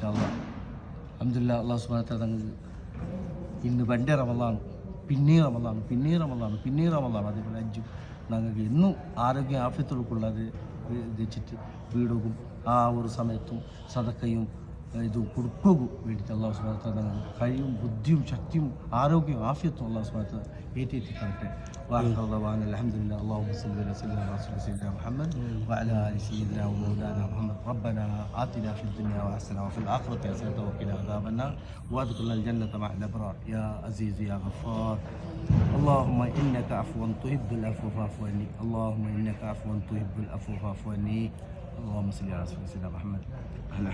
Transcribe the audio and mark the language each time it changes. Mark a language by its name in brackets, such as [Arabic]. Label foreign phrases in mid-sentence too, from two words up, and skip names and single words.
[Malayalam] അല്ലാഹ് അൽഹംദുലില്ലാഹ് അള്ളാഹു [Arabic] سبحانه وتعالى [Malayalam] ഞങ്ങൾക്ക് ഇന്ന് പണ്ടേ റമളാൻ പിന്നെയും റമളാൻ അതേപോലെ അഞ്ചും ഞങ്ങൾക്ക് എന്നും ആരോഗ്യ ആഫിയത്തുകൾക്കുള്ളത് വെച്ചിട്ട് വീടും ആ ഒരു സമയത്തും സദക്കയും ഇത് കൊടുക്കുകയും വേണ്ടിയിട്ട് അള്ളാഹു [Arabic] سبحانه وتعالى [Malayalam] ഞങ്ങൾക്ക് കഴിവും ബുദ്ധിയും ശക്തിയും ആരോഗ്യവും ആഫിയത്തും അള്ളാഹു [Arabic] سبحانه وتعالى [Malayalam] ഏറ്റിത്തരട്ടെ. [Arabic] الحمد لله اللهم صل على سيدنا محمد وعلى آل سيدنا ومولانا محمد ربنا آتنا في الدنيا حسنة وفي الآخرة حسنة وقنا عذاب النار وأدخلنا الجنة مع الأبرار يا عزيز يا غفار. اللهم إنك عفو تحب العفو فاعف عني اللهم إنك عفو تحب العفو فاعف عني اللهم صل على سيدنا محمد.